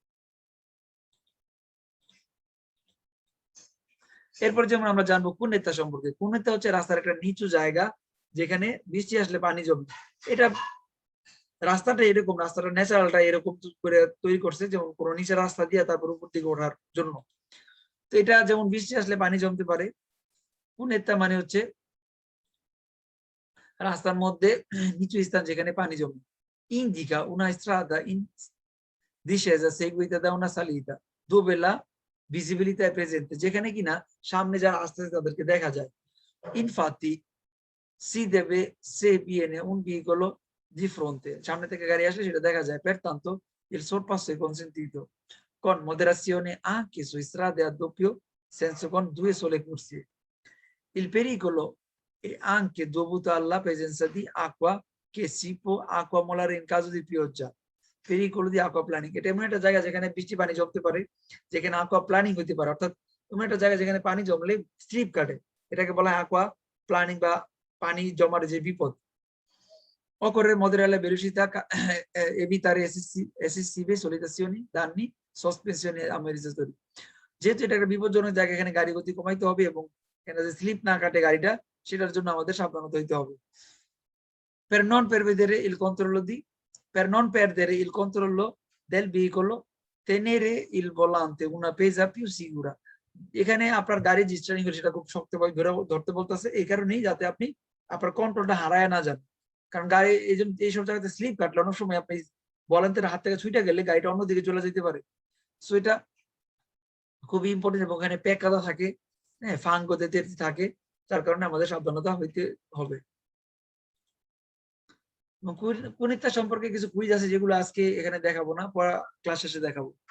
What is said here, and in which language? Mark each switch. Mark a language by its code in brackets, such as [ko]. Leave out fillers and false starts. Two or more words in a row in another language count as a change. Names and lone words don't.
[bn] এরপর যেমন আমরা জানবো কুনেতা সম্পর্কে কুনেতা হচ্ছে রাস্তার একটা নিচু জায়গা যেখানে বৃষ্টি আসলে পানি জমে এটা রাস্তাটা এরকম রাস্তাটা ন্যাচারালটা এরকম করে তৈরি করছে যেমন কোনো নিচের রাস্তা দিয়ে তারপর উপর দিকে ওঠার জন্য তো এটা যেমন বৃষ্টি আসলে পানি জমতে পারে কুনেতা মানে হচ্ছে রাস্তার মধ্যে নিচু স্থান যেখানে পানি জমে [it] indica una strada in discesa seguita da una salita dove la visibilità è presente [bn] যেখানে কিনা সামনে যারা আসতেছে তাদেরকে দেখা যায় [it] infatti si deve se viene un veicolo di fronte [bn] সামনে থেকে গাড়ি আসলে সেটা দেখা যায় [it] pertanto il sorpasso è consentito con moderazione anche su strade a doppio senso con due sole corsie il pericolo è anche dovuto alla presenza di acqua che si può accumulare in caso di pioggia pericolo di aquaplaning [bn] এটা এমন একটা জায়গা যেখানে বৃষ্টি পানি জমতে পারে যেখানে [it] aquaplaning [bn] হতে পারে অর্থাৎ এমন একটা জায়গা যেখানে পানি জমলে স্লিপ কাটে এটাকে বলা হয় aquaplaning বা পানি জমার যে বিপদ [it] occorre moderare la velocità evitare eccessive solitazioni danni sospensioni ammortizzatori [bn] যেহেতু এটা একটা বিপজ্জনক জায়গা এখানে গাড়ি গতি কমাইতে হবে এবং এখানে যে স্লিপ না কাটে গাড়িটা সেটার জন্য আমাদের সাবধানতা হইতে হবে [it] per non perdere il controllo per non perdere il controllo del veicolo tenere il volante una pesa più sicura [bn] এখানে আপনার গাড়ি যে স্টিয়ারিং সেটা খুব শক্তভাবে ধরতে বলতেছে এই কারণেই যাতে আপনি আপনার কন্ট্রোলটা হারায় না যান কারণ গাড়ি এইসব জায়গাতে স্লিপ কাটলে অনেক সময় আপনি ভলান্তের হাত থেকে ছুটে গেলে গাড়িটা অন্যদিকে চলে যেতে পারে সো এটা খুবই ইম্পর্টেন্ট এবং এখানে প্যাকাদা থাকে হ্যাঁ ফাঙ্গোতে থাকে যার কারণে আমাদের সাবধানতা হইতে হবে কুনিতা সম্পর্কে কিছু কুইজ আছে যেগুলো আজকে এখানে দেখাবো না পড়া ক্লাস শেষে দেখাবো